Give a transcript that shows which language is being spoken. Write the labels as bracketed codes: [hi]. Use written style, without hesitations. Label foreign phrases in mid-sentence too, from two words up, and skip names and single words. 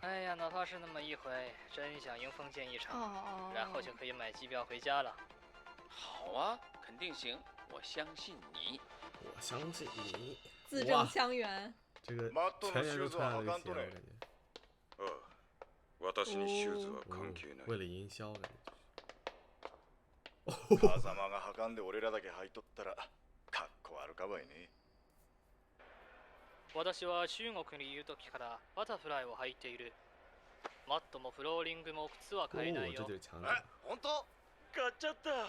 [zh] 哎呀，哪怕是那么一回，真想赢封建一场，然后就可以买机票回家了。好啊，肯定行，我相信你。我相信你。字正腔圆。这个全员都穿了这个鞋，我感觉。 [ja] 私にシューズは関係ない。 [zh] 为了营销感觉。 [ja] 風間がはかんで俺らだけ履いとったらかっこ悪かばいね。私は中国にいる時からバタフライを履いている。マットもフローリングも靴は買えないよ。本当？買っちゃった。